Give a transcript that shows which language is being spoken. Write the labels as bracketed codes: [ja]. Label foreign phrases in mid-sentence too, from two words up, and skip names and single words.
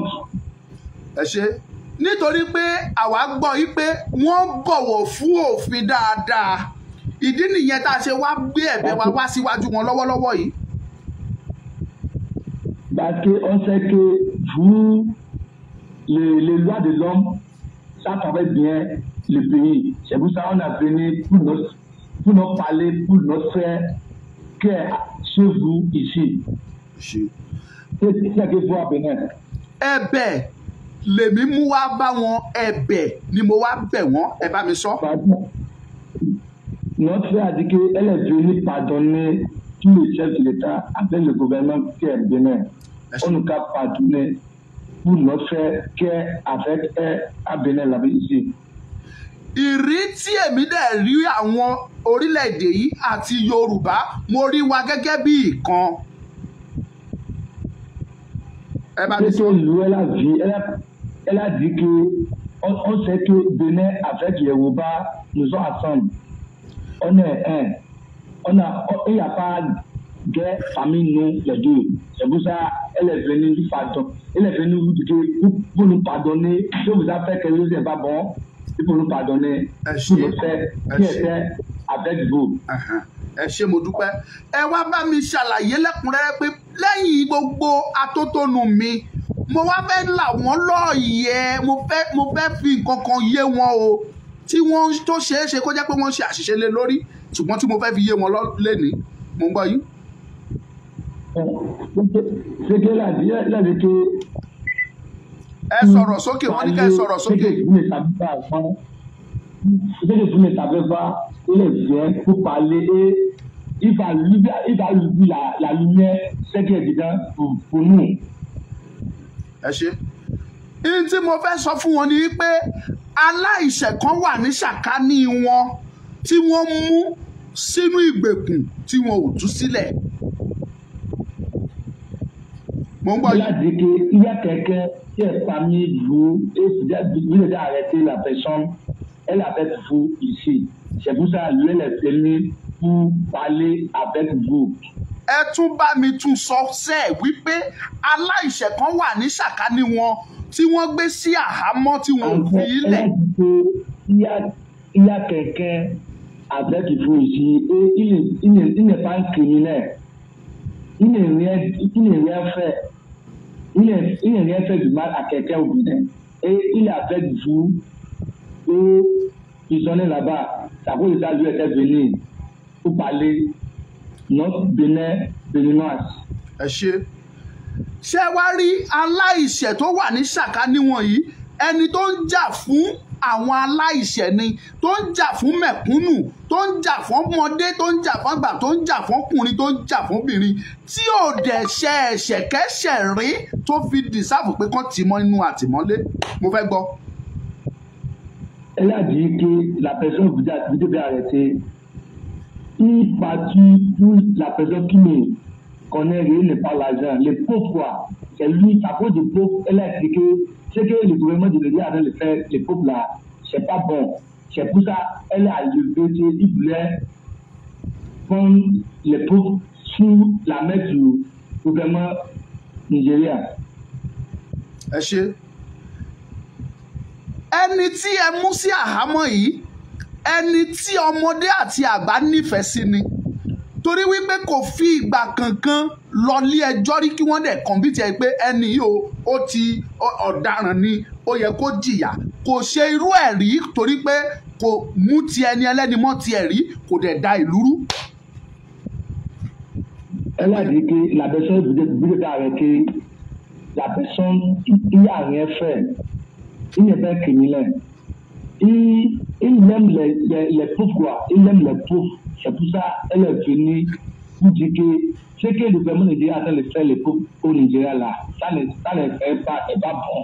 [yo] Ẹ ṣé. Nítorí pé àwa gbọ́ yí pé wọ́n bọ̀wọ̀ fún òfin dáadáa. Ìdí nìyẹn tá a ṣe wá gbé ẹ̀bẹ̀ wa wá síwájú wọn lọ́wọ́lọ́wọ́ yìí. [fr] Parce qu'on sait que vous, les lois de l'homme, ça travaille bien le pays. C'est pour ça qu'on a venu pour nous parler, pour notre frère qui est chez vous ici. C'est ça que vous avez besoin. [yo] Ẹ̀bẹ̀ lèmi mú wá bá wọn, ẹ̀bẹ̀ ni mo wá bẹ̀ wọ́n, ẹ bá mi sọ. [fr] Notre frère a dit qu'elle est venue pardonner tous les chefs de l'État avec le gouvernement qui est Bénin. On nous a pardonné pour notre frère qui est avec à Bénin là-bas ici. [yo] Ìrí tí èmi dẹ̀ rí àwọn orílẹ̀-èdè yìí àti Yorùbá mo rí wa gẹ́gẹ́ bí ìkan. [fr] Elle a dit que on sait que Bénin avec Yoruba nous sommes ensemble. On est un. Il n'y a pas de famille, nous, les deux. C'est pour ça elle est venue nous pardonner. Elle est venue nous dire pour nous pardonner. Si vous avez fait quelque chose qui n'est pas bon, il faut nous pardonner. Pour le fait qui était avec vous. [yo] Ẹ ṣé mo dúpẹ́. Ẹ wá bá mi ṣàlàyé lẹ́kùnrẹ́rẹ́ pé lẹ́yìn gbogbo atótónu mi mo wá fẹ́ là wọ́n lọ́ọ̀yẹ̀ mo fẹ́ fi nǹkan kan yé wọn o tí wọ́n tó ṣeé ṣe kó jẹ́ pé wọ́n ṣe àṣìṣe lé lórí ṣùgbọ́n tí mo fẹ́ fi yé wọn lénìí mo ń gbọ́ yín. Ẹ sọ̀rọ̀ sókè wọ́n ní ká ẹ sọ̀rọ̀ sókè. [fr] Ce que vous ne savez pas, il vient pour parler et il va lui la lumière, c'est qui est évident pour nous. [yo] Ẹ ṣé. Ihun tí mo fẹ́ sọ fún wọn ni pé aláìṣẹ̀ kan wà ní sàkání wọn tí wọ́n mú sínú ìgbèkùn tí wọn ò tú sílẹ̀. Mo ń gbọ́ yìí. [fr] Il a dit qu'il y a quelqu'un qui est parmi vous et vous devez arrêter la personne. Elle est avec vous ici. C'est pour ça qu'elle est venue pour parler avec vous. Ẹ tún bá mi tún sọ sẹ́ẹ̀ wípé aláìṣẹ̀ kan wà ní sàkání wọn tí wọ́n gbé sí àhámọ́ tí wọn ò fi ilẹ̀. Il y a quelqu'un avec vous ici et il n'est pas un criminel. Il n'est rien fait. Il n'est rien fait du mal à quelqu'un au Bénin. Et il est avec vous. Et ils sont là-bas. Ça veut dire lui était venu pour parler notre Béninoise. [yo] Ẹ ṣé. Ṣé wá rí aláìṣẹ̀ tó wà ní sàkání wọ̀nyí ẹni tó ń jà fún àwọn aláìṣẹ̀ ni tó ń jà fún mẹ̀kúnnù tó ń jà fún ọmọdé tó ń jà fún àgbà tó ń jà fún ọkùnrin tó ń jà fún obìnrin tí ò dẹ̀ ṣe ẹ̀ṣẹ̀kẹ́ṣẹ̀ rí tó fi dìsáàfù pé kán tì mọ́ inú àtìmọ́lé. Mo fẹ́ gbọ́. [fr] Elle a dit que la personne vous devez arrêter. Il partit pour la personne qui ne connaît rien, n'est pas l'argent. Les pauvres, quoi. C'est lui, à cause des pauvres, elle a expliqué ce que le gouvernement de l'État avait fait, les pauvres là, c'est pas bon. C'est pour ça qu'elle a levé, il voulait prendre les pauvres sous la main du gouvernement nigérien. [yo] Ẹ ṣé. Ẹni tí ẹ mú sí àhámọ́ yìí ẹni tí ọmọdé àti àgbà nífẹ̀ẹ́ sí ni torí wípé kò fi ìgbà kankan lọ lé ẹjọ́ rí kí wọ́n dẹ̀ kọ̀ǹbìtì ẹ̀ pé ẹni yìí ó ti ọ̀daràn ni ó yẹ kó jìyà kò ṣe irú ẹ̀ rí torí pé kò mú ti ẹni ẹlẹ́ni mọ́ ti ẹ̀ rí kò dẹ̀ da ìlú rú. [fr] Elle a dit que la personne vous arrêter, la personne il n'y a rien fait. Il n'est pas criminel. Il aime les pauvres, quoi. Il aime les pauvres. C'est pour ça qu'elle est venue pour dire que ce que le gouvernement Nigeria a de faire les pauvres au Nigeria là, ça ne fait pas, c'est pas bon.